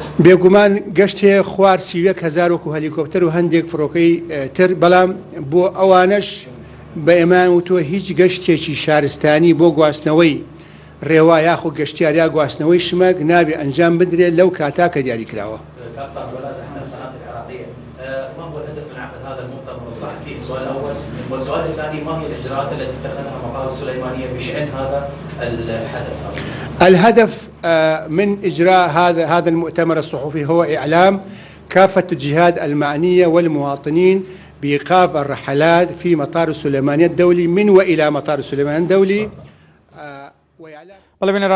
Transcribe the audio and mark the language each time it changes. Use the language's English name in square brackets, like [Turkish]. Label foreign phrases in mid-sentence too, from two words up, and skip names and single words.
[Central Kurdish] بێگومان گەشت هەیە خوار 31,000 وەکو هەلیکۆپتەر و هەندێک فڕۆکەی تر، بەڵام بۆ ئەوانش بە ئێمان وتۆ هیچ گەشتێکی شارستانی بۆ گواستنەوەی ڕێوا یاخۆ گەشتیار یا گواستنەوەی شمەک نابێ ئەنجام بدرێت لو کاتا کە دیاری کراوە. [Arabic] ما هو الهدف من عقد هذا المؤتمر الصحفي؟ السؤال الاول، والسؤال الثاني ما هي الاجراءات التي اتخذها مقر السليمانيه بشان هذا الحدث؟ الهدف من اجراء هذا المؤتمر الصحفي هو اعلام كافه الجهات المعنيه والمواطنين بايقاف الرحلات في مطار السليمانيه الدولي من والى مطار السليمانيه الدولي.